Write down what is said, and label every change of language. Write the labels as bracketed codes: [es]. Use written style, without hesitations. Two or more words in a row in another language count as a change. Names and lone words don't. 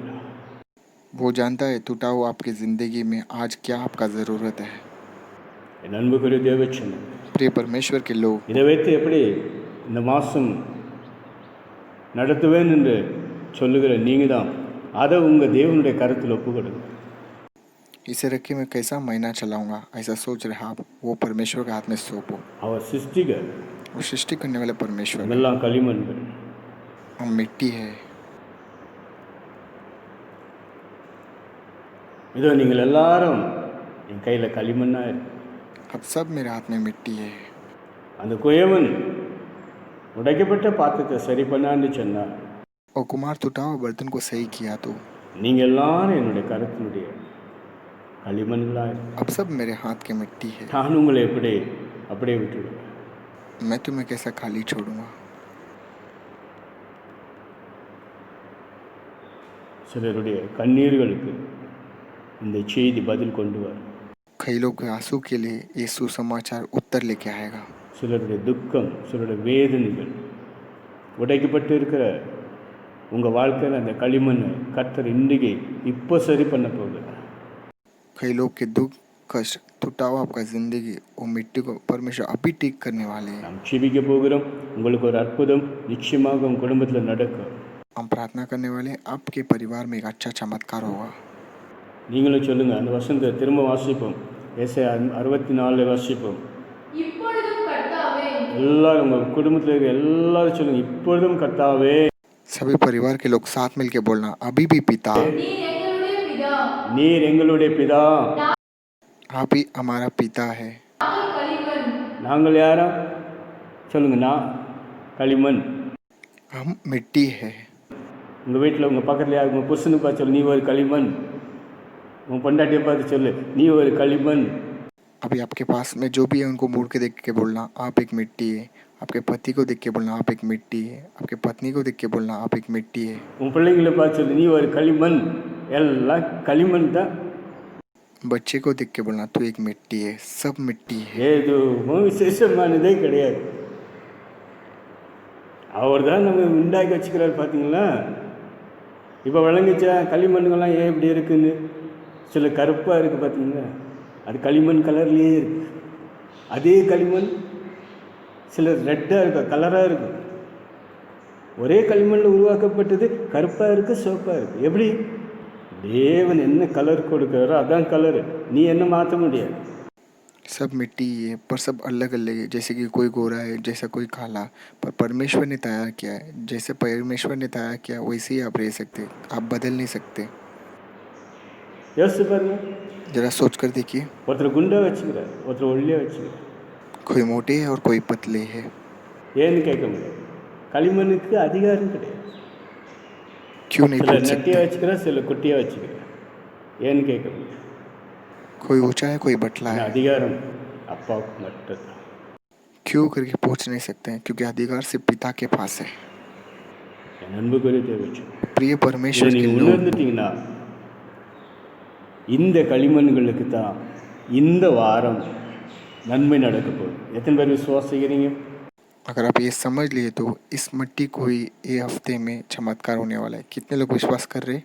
[hi] वो जानता है टूटा हुआ आपकी ज़िंदगी में आज क्या आपका ज़रूरत है। [ta] என் அன்புக்குரிய தேவச்சனம், [hi] प्रिय परमेश्वर के लोग, [ta] இதை வைத்து எப்படி இந்த மாதம் நடத்துவேன் என்று சொல்லுகிற நீங்கள் தான் அதை உங்கள் தேவனுடைய கருத்தில் ஒப்பு கொடுங்க. [hi] इसे रख के मैं कैसा महीना चलाऊंगा ऐसा सोच रहे आप, वो परमेश्वर के हाथ में सौंपो। [ta] அவர் சிருஷ்டிக, [hi] वो सृष्टि करने वाले परमेश्वर, [ta] இதெல்லாம் களிமண்கள். [hi] हम मिट्टी है। [ta] இதோ நீங்கள் எல்லாரும் என் கையில் களிமண்ணாக இருக்கு. [hi] अब सब मेरे हाथ में मिट्टी है। [ta] அந்த குயவன் உடைக்கப்பட்ட பாத்திரத்தை சரி பண்ணான்னு சொன்னார். [hi] और कुमार टूटा हुआ बर्तन को सही किया तो [ta] நீங்கள் எல்லாரும் என்னுடைய கருத்தினுடைய களிமண்களாக இருக்கு. [hi] अब सब मेरे हाथ की मिट्टी है। [ta] நான் உங்களை எப்படி அப்படியே விட்டுடுவேன். [hi] मैं तुम्हें कैसा खाली छोड़ूंगा। [ta] சிலருடைய கண்ணீர்களுக்கு இந்த செய்தி பதில் கொண்டு வரும். [hi] कई लोग के आंसू के लिए ये सुसमाचार उत्तर लेके आएगा। [ta] சிலருடைய துக்கம், சிலருடைய வேதனைகள், உடைக்கப்பட்டு இருக்கிற உங்கள் வாழ்க்கையில் அந்த களிமண்ணை கர்த்தர் இன்றைக்கு இப்போ சரி பண்ண போகிறார். [hi] कई लोग के दुख कष्ट टूटा हुआ आपका जिंदगी, वो मिट्टी को परमेश्वर अभी ठीक करने वाले हैं। [ta] நாம் ஜெபிக்க போகிறோம். உங்களுக்கு ஒரு அற்புதம் நிச்சயமாக உங்கள் குடும்பத்தில் நடக்கும். [hi] हम प्रार्थना करने वाले हैं, आपके परिवार में एक अच्छा चमत्कार होगा। [ta] நீங்களும் சொல்லுங்கள். அந்த வசனத்தை திரும்ப வாசிப்போம். ஏசாயா 64 வாசிப்போம். இப்பொழுதும் கர்த்தாவே, எல்லாரும் உங்கள் குடும்பத்தில் இருக்க எல்லாரும் சொல்லுங்கள், இப்பொழுதும் கர்த்தாவே. [hi] सभी परिवार के लोग साथ मिलके बोलना, अभी भी पिता, [ta] நீர் எங்களுடைய பிதா, நீர் எங்களுடைய பிதா, [hi] आप ही हमारा पिता है। [ta] நாங்கள் களிமண், நாங்கள் யாரா? சொல்லுங்கள், நான் களிமண். [hi] हम मिट्टी है। [ta] உங்கள் வீட்டில் உங்கள் பக்கத்தில் யார், உங்கள் புருஷனுக்கு பார்த்து சொல்லு, நீ ஒரு களிமண். உன் பொண்டாட்டியை பார்த்து சொல்லு, நீ ஒரு களிமண். [hi] अभी आपके पास में जो भी है उनको मुड़ के देख के बोलना आप एक मिट्टी है। आपके पति को देख के बोलना आप एक मिट्टी है। आपके पत्नी को देख के बोलना आप एक मिट्टी है। [ta] உன் பிள்ளைங்களை பார்த்து சொல்லு, நீ ஒரு களிமண், எல்லாம் களிமண் தான். [hi] बच्चे को देख के बोलना तू एक मिट्टी है, सब मिट्टी है। [ta] எதுவும் விசேஷமானதே கிடையாது. அவர் தான் நம்ம உண்டாக்கி வச்சுக்கிறார். பார்த்தீங்களா? இப்போ விளங்குச்சா களிமண்ணுங்கள்லாம் ஏன் இப்படி இருக்குன்னு? சில கருப்பாக இருக்குது பார்த்தீங்களா? அது களிமண் கலர்லேயே இருக்குது. அதே களிமண் சில ரெட்டாக இருக்கும், கலராக இருக்கும். ஒரே களிமண்ணில் உருவாக்கப்பட்டது கருப்பாக இருக்குது, சிவப்பாக இருக்குது. எப்படி? தேவன் என்ன கலர் கொடுக்குறாரோ அதான் கலரு. நீ என்ன மாற்ற முடியாது. [hi] सब मिट्टी है पर सब अलग अलग है। जैसे कि कोई गोरा है, जैसा कोई काला, पर परमेश्वर ने तैयार किया है। जैसे परमेश्वर ने तैयार किया वैसे ही आप रह सकते, आप बदल नहीं सकते। [ta] யோசிச்சு பாருங்க. [hi] जरा सोच कर देखिए, [ta] ஒருத்தர் குண்டாக வச்சுக்கிறார், ஒருத்தர் ஒல்லியாக வச்சுக்கிறார். [hi] कोई मोटे है और कोई पतले है। [ta] ஏன்னு கேட்க முடியாது. களிமண்ணுக்கு அதிகாரம் கிடையாது. [hi] क्यों नहीं [ta] சில [hi] पूछ [ta] நெட்டியாக [hi] सकते? [ta] வச்சுக்கிறா, சில குட்டியாக வச்சுக்கிறா. ஏன்னு கேட்க முடியாது. [hi] कोई ऊंचा है कोई बटला [ta] ஆனா [hi] है। [ta] அதிகாரம் அப்பாவுக்கு மட்டும்தான். [hi] क्यों करके पूछ नहीं सकते हैं? क्योंकि अधिकार सिर्फ पिता के पास है। [ta] என் அன்புக்குரிய தேவச்சு, [hi] प्रिय [ta] இதை [hi] परमेश्वर के [ta] நீங்கள் [hi] लोग, [ta] உணர்ந்துட்டீங்கன்னா இந்த களிமண்களுக்கு தான் இந்த வாரம் நன்மை நடக்க போகுது. எத்தனை பேர் விசுவாசிக்கிறீங்க? [hi] अगर आप ये समझ लिए तो इस मिट्टी को ही ये हफ्ते में चमत्कार होने वाला है। कितने लोग विश्वास कर रहे?